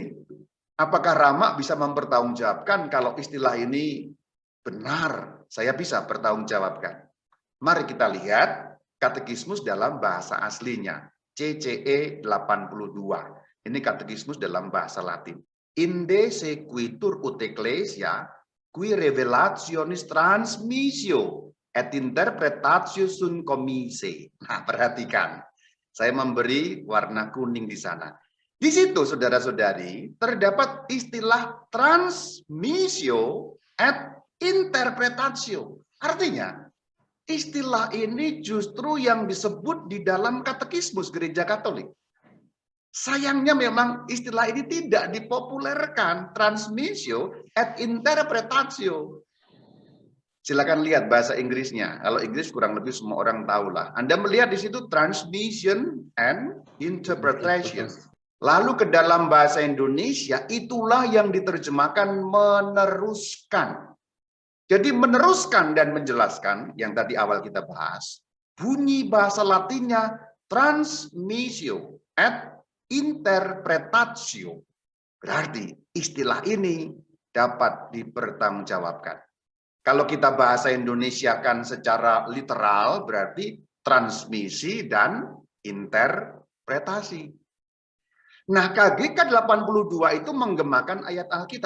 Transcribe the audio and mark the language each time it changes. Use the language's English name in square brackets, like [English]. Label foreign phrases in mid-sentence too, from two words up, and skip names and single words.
[Indonesian] Apakah Rama bisa mempertanggungjawabkan kalau istilah ini benar? Saya bisa pertanggungjawabkan. Mari kita lihat katekismus dalam bahasa aslinya. CCE 82. Ini katekismus dalam bahasa Latin. [Latin] Inde sequitur ut ecclesia qui revelationis transmissio et interpretatio sunt commise. [Indonesian] Nah, perhatikan. Saya memberi warna kuning di sana. Di situ, saudara-saudari, terdapat istilah [Latin] transmissio et interpretatio. [Indonesian] Artinya, istilah ini justru yang disebut di dalam katekismus Gereja Katolik. Sayangnya memang istilah ini tidak dipopulerkan, [Latin] transmissio et interpretatio. [Indonesian] Silakan lihat bahasa Inggrisnya. Kalau Inggris kurang lebih semua orang tahu lah. Anda melihat di situ [English] transmission and interpretation. [Indonesian] Lalu ke dalam bahasa Indonesia, itulah yang diterjemahkan meneruskan. Jadi meneruskan dan menjelaskan, yang tadi awal kita bahas, bunyi bahasa Latinnya [Latin] transmissio et interpretatio. [Indonesian] Berarti istilah ini dapat dipertanggungjawabkan. Kalau kita bahasa Indonesia kan secara literal, berarti transmisi dan interpretasi. Nah, KGK 82 itu menggemakan ayat Alkitab.